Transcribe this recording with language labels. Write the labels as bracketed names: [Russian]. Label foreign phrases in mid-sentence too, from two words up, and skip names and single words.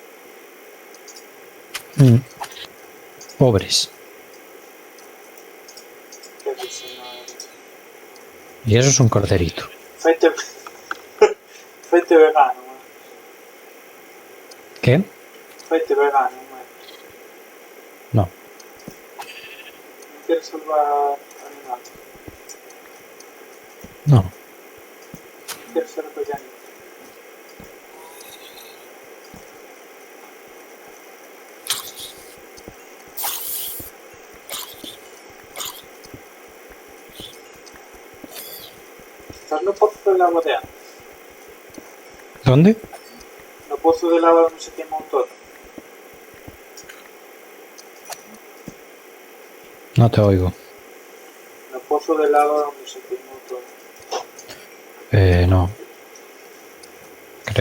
[Spanish] Pobres. Que dice, madre. Y eso es un corderito. [Galician] Faite... Faite vegano, man. [Spanish] ¿Qué? [Galician] Faite vegano, man. [Spanish] No. [Galician] Non queres salvar animales. [Spanish] No. [Galician] Non queres ser vegano. Estás no pozo [Spanish] del agua de antes. ¿Dónde? [Galician] No pozo [Spanish] del agua donde se [Galician] quemou todo. [Spanish] No te oigo. [Galician] No pozo [Spanish] del agua donde se [Galician] quemou todo. [Spanish] No. Creo.